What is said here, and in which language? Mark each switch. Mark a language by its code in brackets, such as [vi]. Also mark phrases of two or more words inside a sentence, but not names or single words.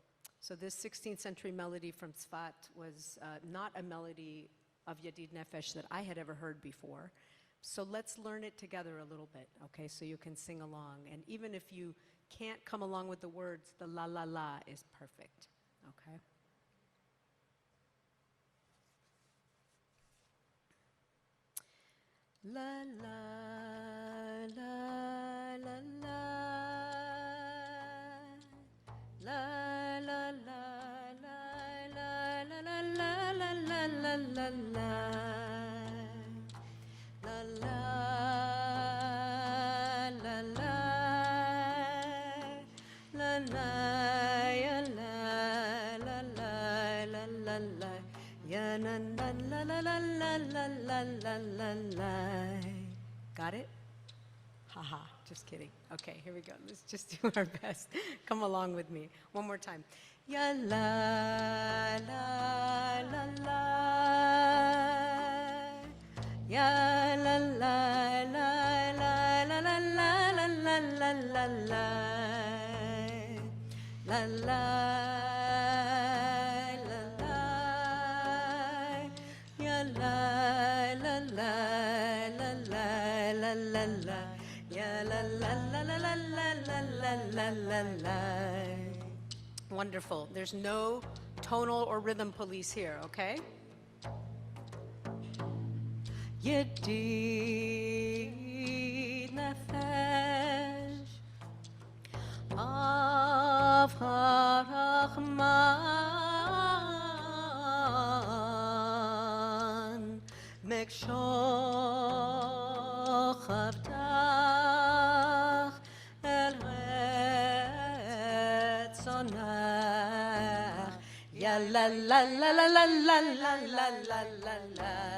[en] So this 16th century melody from Tzfat was not a melody of Yedid Nefesh that I had ever heard before. So let's learn it together a little bit, okay, so you can sing along. And even if you can't come along with the words, the la la la is perfect, okay? La la la la la la la la la la la la la la la la la la la la ya la la la la la ya na la la la la la la la la. Got it? Haha, just kidding. Okay, here we go. Let's just do our best. Come along with me. One more time. Ya la la la la. Ya la la la la la la la la la la la la. La la la la. Ya la la la la la la la. Ya la la la la la la la la la la. Wonderful. There's no tonal or rhythm police here, okay? [he] ידיד נפש אב הרחמן משוך עבדך אל Retzonach Ya la la la la la la la la la la la